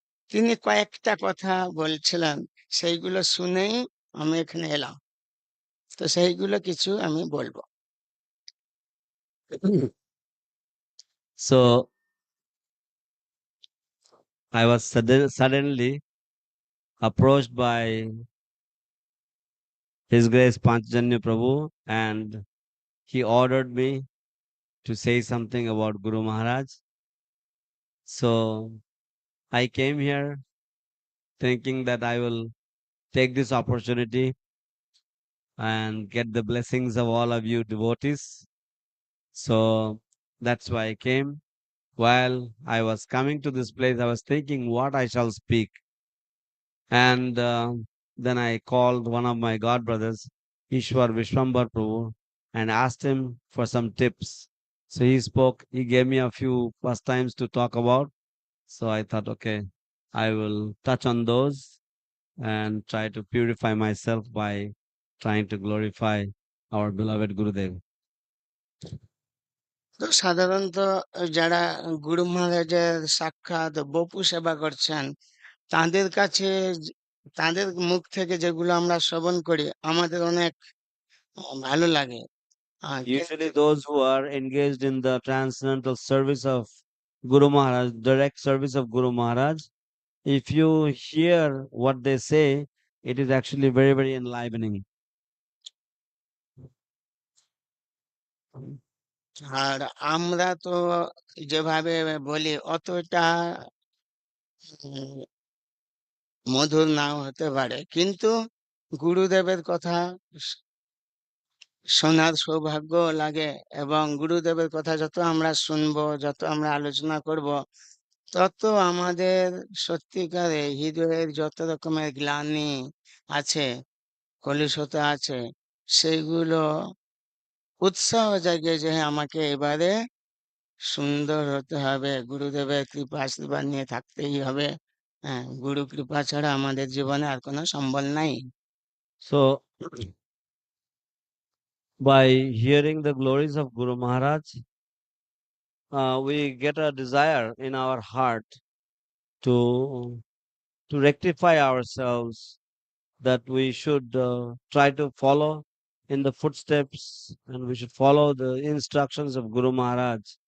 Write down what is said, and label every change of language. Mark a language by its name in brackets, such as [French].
[Bangla] তিনি কয়েকটা কথা বলছিলেন, সেইগুলো শুনেই আমি এখানে এলাম, তো সেইগুলো কিছু আমি বলবো। [English] So I was suddenly approached by His Grace Panchajanya Prabhu, and he ordered me to say something about Guru Maharaj. So I came here thinking that I will take this opportunity and get the blessings of all of you devotees. So that's why I came. While I was coming to this place, I was thinking what I shall speak. And then I called one of my god brothers, Ishwar Vishwambar Prabhu, and asked him for some tips. So he spoke, he gave me a few pastimes to talk about. So I thought, okay, I will touch on those and try to purify myself by trying to glorify our beloved Gurudev. [Bangla] তো সাধারণত যারা গুরু মহারাজের সাক্ষাৎ বপু সেবা করছেন তাদের কাছে তাদের মুখ থেকে যেগুলো আমরা শ্রবণ করি আমাদের অনেক ভালো লাগে। [English] Usually, those who are engaged in the transcendental service of Guru Maharaj, direct service of Guru Maharaj, if you hear what they say, it is actually very, very enlivening. [Bangla] আর আমরা তো যেভাবে বলি অতটা উম, মধুর নাও হতে পারে, কিন্তু গুরুদেবের কথা শোনার সৌভাগ্য লাগে, এবং গুরুদেবের কথা যত আমরা শুনবো, যত আমরা আলোচনা করব, তত আমাদের সত্যিকারে হৃদয়ের যত রকমের গ্লানি আছে, কলুষতা আছে, সেইগুলো উৎসাহ জাগে যে হ্যাঁ, আমাকে এবারে সুন্দর হতে হবে, গুরুদেবের কৃপা আশীর্বাদ নিয়ে থাকতেই হবে। হ্যাঁ, গুরু কৃপা ছাড়া আমাদের জীবনে আর কোনো সম্বল নাই। [English] So, by hearing the glories of Guru Maharaj, we get a desire in our heart to rectify ourselves, that we should try to follow in the footsteps and we should follow the instructions of Guru Maharaj.